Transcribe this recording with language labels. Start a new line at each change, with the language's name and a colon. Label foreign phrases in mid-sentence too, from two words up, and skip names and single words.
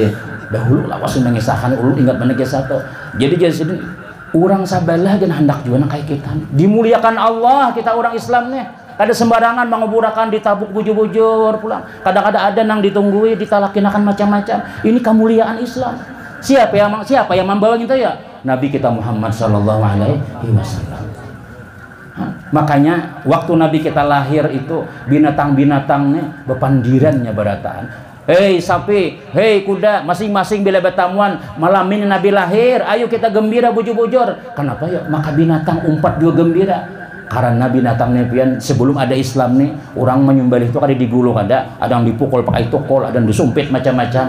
Banjar: Dahulu lawas mengisahkan ulun ingat mana kisah tuh. Jadi jadi orang sabalah dan hendak juga kayak kita. Dimuliakan Allah kita orang Islam nih. Kada sembarangan menguburakan ditabuk bujur-bujur pulang. Kadang-kadang ada nang ditunggui ditalakinakan macam-macam. Ini kemuliaan Islam. Siapa yang membawa kita ya? Nabi kita Muhammad
Arabic: صلى الله عليه وسلم.
Banjar: Makanya waktu Nabi kita lahir itu binatang-binatangnya bepandirannya berataan. Hei sapi, hei kuda, masing-masing bila bertamuan malam ini Nabi lahir, ayo kita gembira bujur-bujur. Kenapa ya? Maka binatang umpat juga gembira. Karena binatang nepian sebelum ada Islam nih, orang menyembelih itu kada digulung ada yang dipukul pakai tokol, ada yang disumpit macam-macam.